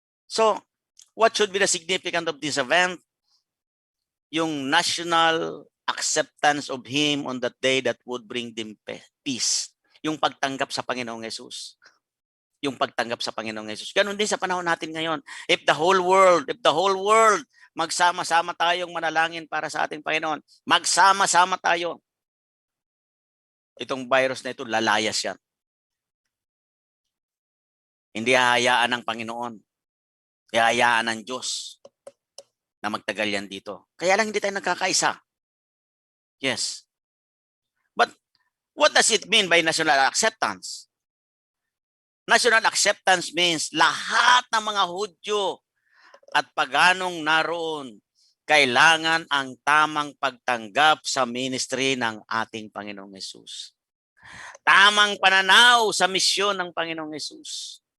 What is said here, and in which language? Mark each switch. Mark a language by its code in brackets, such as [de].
[en] So, what should be the significance of this event? Yung national acceptance of Him on that day that would bring them peace. [tl] Yung pagtanggap sa Panginoong Yesus. Yung pagtanggap sa Panginoong Yesus. Ganun din sa panahon natin ngayon. [en] If the whole world, [tl] magsama-sama tayong manalangin para sa ating Panginoon, magsama-sama tayo, itong virus na ito, lalayas yan. Hindi hahayaan ng Panginoon. Hahayaan ng Diyos na magtagal yan dito. Kaya lang hindi tayo nagkakaisa. Yes. [en] But what does it mean by national acceptance? National acceptance means [tl] lahat ng mga Hudyo at paganong naroon kailangan ang tamang pagtanggap sa ministry ng ating Panginoong Yesus. Tamang pananaw sa misyon ng Panginoong Yesus.